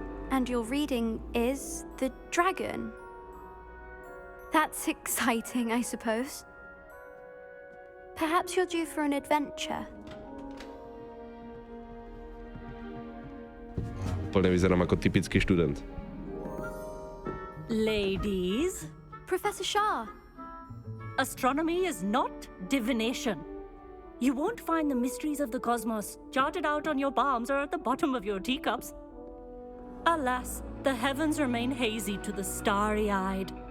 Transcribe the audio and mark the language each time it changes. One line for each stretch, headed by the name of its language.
English: And your reading is the dragon. That's exciting, I suppose. Perhaps you're due for an adventure.
Slovak: Úplne vyzerám ako typický študent.
English: Ladies, Professor Shah. astronomy is not divination. You won't find the mysteries of the cosmos charted out on your palms or at the bottom of your teacups. Alas, the heavens remain hazy to the starry-eyed.